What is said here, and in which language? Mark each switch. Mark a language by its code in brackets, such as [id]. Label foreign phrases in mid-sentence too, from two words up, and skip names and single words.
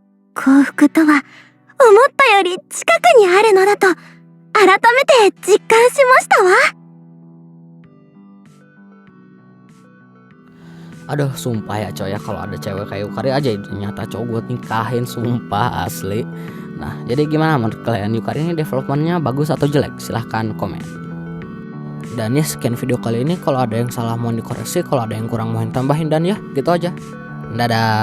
[ja] 幸福とは思ったより近くにあるのだと改めて実感しましたわ。 [id] Aduh, sumpah ya coy ya, kalau ada cewek kayak Yukari aja itu nyata cowok buat nikahin, sumpah asli. Nah, jadi gimana menurut kalian, Yukari ini developmentnya bagus atau jelek? Silahkan komen. Dan ya sekian video kali ini, kalau ada yang salah mohon dikoreksi, kalau ada yang kurang mohon tambahin, dan ya gitu aja.